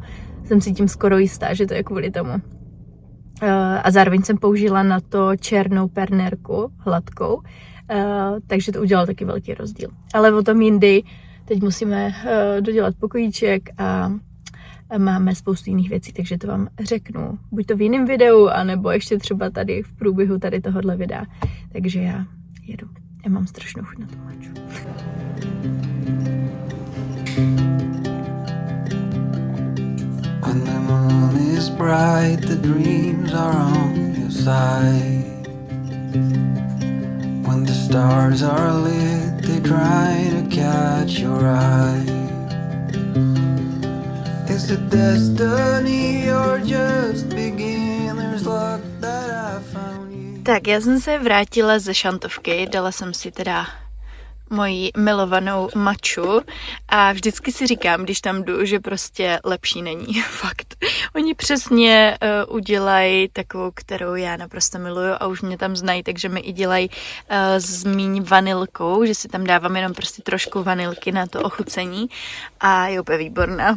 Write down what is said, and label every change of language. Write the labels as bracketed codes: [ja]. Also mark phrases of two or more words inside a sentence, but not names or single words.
[cs] Jsem si tím skoro jistá, že to je kvůli tomu. A zároveň jsem použila na to černou pernérku, hladkou, takže to udělalo taky velký rozdíl. Ale o tom jindy, teď musíme dodělat pokojíček a máme spoustu jiných věcí, takže to vám řeknu. Buď to v jiném videu, anebo ještě třeba tady v průběhu tady tohohle videa. Takže já jedu. Já mám strašnou chuť na to maču. [en] When the moon is bright, the dreams are on your side. When the stars are lit, they try to catch your eye. Is it destiny or just beginner's luck that I found you? [cs] Tak, já jsem se vrátila ze šantovky, dala jsem si teda moji milovanou maču a vždycky si říkám, když tam jdu, že prostě lepší není. Fakt. Oni přesně udělají takovou, kterou já naprosto miluju a už mě tam znají, takže mi i dělají s míň vanilkou, že si tam dávám jenom prostě trošku vanilky na to ochucení a je úplně výborná.